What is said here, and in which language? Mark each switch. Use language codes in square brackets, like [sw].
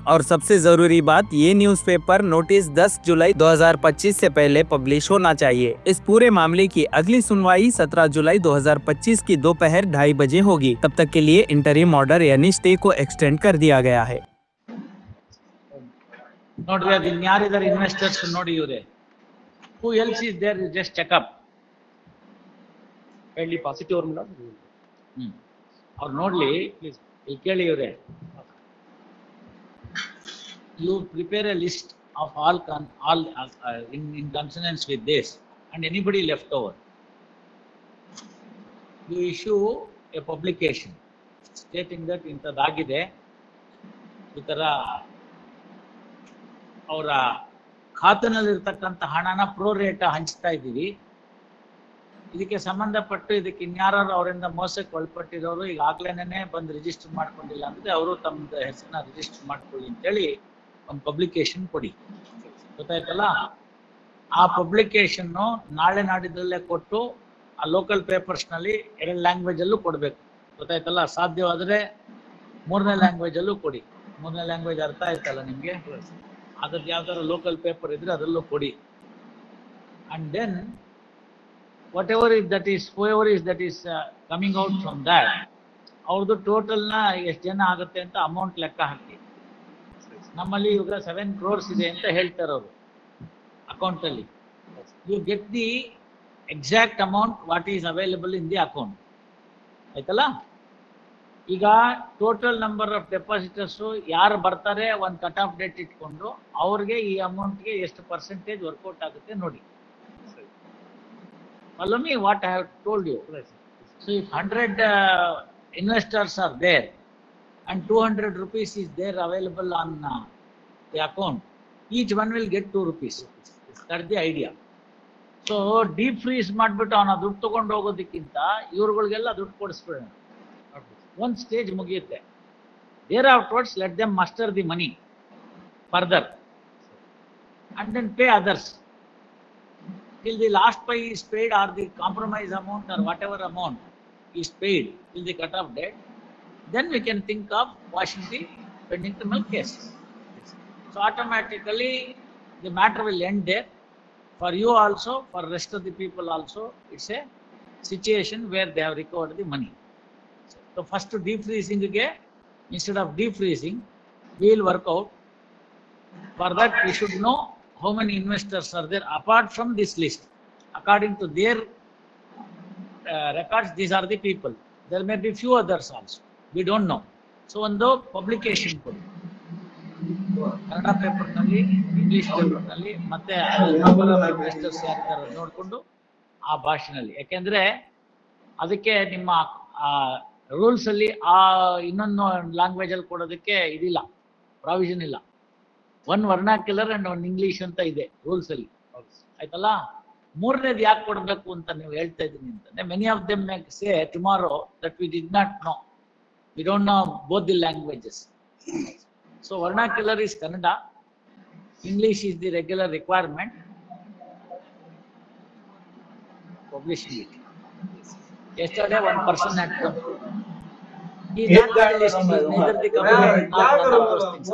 [hi] और सबसे जरूरी बात, ये न्यूज़पेपर नोटिस 10 जुलाई 2025 से पहले पब्लिश होना चाहिए। इस पूरे मामले की अगली सुनवाई 17 जुलाई 2025 की दोपहर 2:30 बजे होगी। तब तक के लिए इंटरिम ऑर्डर यानी स्टे को एक्सटेंड कर दिया गया है। [kn] ನೋಡ್ರಿ ಅದು ಇನ್ಯಾರಿದ್ದಾರೆ ಇನ್ವೆಸ್ಟರ್ಸ್ ನೋಡಿ ಇವ್ರೆ [en] Who else is there just check up kindly pass it over madam. [kn] ಅವ್ರು ನೋಡ್ಲಿ ಪ್ಲೀಸ್ ಇಲ್ಲಿ ಕೇಳಿ ಇವ್ರೆ [en] you prepare a list of all in consonance with this and anybody left over. You issue a publication stating that intadagide itara [kn] ಅವರ ಖಾತೆನಲ್ಲಿರ್ತಕ್ಕಂಥ ಹಣನ pro rate ಹಂಚ್ತಾ ಇದ್ದೀವಿ. ಇದಕ್ಕೆ ಸಂಬಂಧಪಟ್ಟು ಇದಕ್ಕೆ ಇನ್ಯಾರು ಅವರಿಂದ ಮೋಸಕ್ಕೆ ಒಳಪಟ್ಟಿರೋರು ಈಗಾಗಲೇ ಬಂದು ರಿಜಿಸ್ಟರ್ ಮಾಡ್ಕೊಂಡಿಲ್ಲ ಅಂದ್ರೆ ಅವರು ತಮ್ಮ ಹೆಸರನ್ನ ರಿಜಿಸ್ಟರ್ ಮಾಡ್ಕೊಳ್ಳಿ ಅಂತೇಳಿ ಒಂದು ಪಬ್ಲಿಕೇಶನ್ ಕೊಡಿ, ಗೊತ್ತಾಯ್ತಲ್ಲ. ಆ ಪಬ್ಲಿಕೇಶನ್ ನಾಳೆ ನಾಡಿದ್ರಲ್ಲೇ ಕೊಟ್ಟು ಆ ಲೋಕಲ್ ಪೇಪರ್ಸ್ನಲ್ಲಿ 2 ಲ್ಯಾಂಗ್ವೇಜ್ ಅಲ್ಲೂ ಕೊಡಬೇಕು, ಗೊತ್ತಾಯ್ತಲ್ಲ. ಸಾಧ್ಯವಾದರೆ 3ನೇ ಲ್ಯಾಂಗ್ವೇಜ್ ಅಲ್ಲೂ ಕೊಡಿ. 3ನೇ ಲ್ಯಾಂಗ್ವೇಜ್ ಅರ್ಥ ಆಯ್ತಲ್ಲ ನಿಮಗೆ, ಅದ್ರದ್ದು ಯಾವ್ದಾದ್ರು ಲೋಕಲ್ ಪೇಪರ್ ಇದ್ರೆ ಅದರಲ್ಲೂ ಕೊಡಿ. [en] and then whoever is that is coming out from that, [kn] ಅವ್ರದ್ದು ಟೋಟಲ್ನ ಎಷ್ಟು ಜನ ಆಗುತ್ತೆ ಅಂತ ಅಮೌಂಟ್ ಲೆಕ್ಕ ಹಾಕಿ. ನಮ್ಮಲ್ಲಿ ಇವಾಗ 7 crores ಇದೆ ಅಂತ ಹೇಳ್ತಾರೆ ಅವರು ಅಕೌಂಟಲ್ಲಿ. [en] You get the exact amount what is available in the account, ಆಯ್ತಲ್ಲ. [kn] ಈಗ ಟೋಟಲ್ ನಂಬರ್ ಆಫ್ ಡೆಪಾಸಿಟರ್ಸು ಯಾರು ಬರ್ತಾರೆ ಒಂದು ಕಟ್ ಆಫ್ ಡೇಟ್ ಇಟ್ಕೊಂಡು ಅವ್ರಿಗೆ ಈ ಅಮೌಂಟ್ಗೆ ಎಷ್ಟು ಪರ್ಸೆಂಟೇಜ್ ವರ್ಕೌಟ್ ಆಗುತ್ತೆ ನೋಡಿ. [en] Follow me what I have told you. So if 100 investors are there and 200 rupees is there available on the account, each one will get 2 rupees. That's the idea. [kn] So deep freeze ಮಾಡ್ಬಿಟ್ಟು ಅವನ ದುಡ್ಡು ತಗೊಂಡು ಹೋಗೋದಕ್ಕಿಂತ ಇವ್ರುಗಳಿಗೆಲ್ಲ ದುಡ್ಡು ಕೊಡಿಸ್ಬಿಡೋಣ. ಒಂದು stage ಮುಗಿಯುತ್ತೆ. [en] There afterwards let them muster the money further and then pay others till the last pay is paid or the compromise amount or whatever amount is paid till the cut-off date. Then we can think of quashing the pending criminal case. So automatically the matter will end there. For you also, for rest of the people also, it's a situation where they have recovered the money. So first to defreezing again, instead of defreezing, we will work out. For that we should know how many investors are there apart from this list. According to their records, these are the people. There may be few others also. We don't know. [kn] So ಒಂದು publication ಕೊಡಿ, ಕನ್ನಡ ಪೇಪರ್ನಲ್ಲಿ, English ಪೇಪರ್ನಲ್ಲಿ, ಮತ್ತೆ investors ಯಾರಿದ್ದಾರೆ ನೋಡಿಕೊಂಡು ಆ ಭಾಷೆನಲ್ಲಿ. ಯಾಕೆಂದ್ರೆ ಅದಕ್ಕೆ ನಿಮ್ಮ ರೂಲ್ಸ್ ಅಲ್ಲಿ ಆ ಇನ್ನೊಂದು ಲ್ಯಾಂಗ್ವೇಜ್ ಅಲ್ಲಿ ಕೊಡೋದಕ್ಕೆ ಇದಿಲ್ಲ, ಪ್ರಾವಿಷನ್ ಇಲ್ಲ. 1 ವರ್ನಾಕ್ಯುಲರ್ ಅಂಡ್ 1 ಇಂಗ್ಲಿಷ್ ಅಂತ ಇದೆ ರೂಲ್ಸ್ ಅಲ್ಲಿ, ಆಯ್ತಲ್ಲ. 3ನೇದು ಯಾಕೆ ಕೊಡಬೇಕು ಅಂತ ನೀವು ಹೇಳ್ತಾ ಇದ್ದೀನಿ ಅಂತಂದ್ರೆ, [en] Many of them may say tomorrow that we did not know, we don't know both the languages. So vernacular is Kannada, English is the regular requirement. Publishing it yesterday 1 person had come. He not got list, neither the government nor none of those things.